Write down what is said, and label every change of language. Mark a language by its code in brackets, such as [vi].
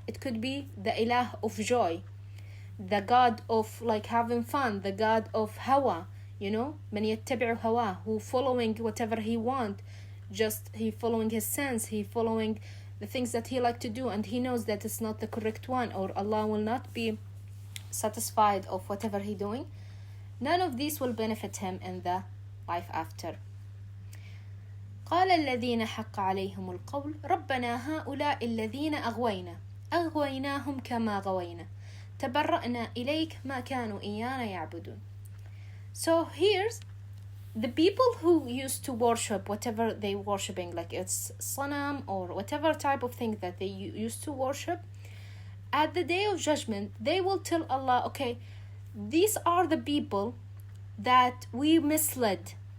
[en] It could be the ilah of joy, the god of like having fun, the god of hawa, [ar] من يتبع هواه, [en] who following whatever he want, just he following his sense, he following the things that he like to do, and he knows that it's not the correct one, or Allah will not be satisfied of whatever he doing. None of these will benefit him in the life after. [ar] قال الذين حق عليهم القول ربنا هؤلاء الذين أغويناهم كما غوينا تبرأنا إليك ما كانوا إيانا يعبدون. [en] So here's the people who used to worship whatever they worshipping, like it's sanam or whatever type of thing that they used to worship. At the day of judgment, they will tell Allah, okay, these are the people that we misled.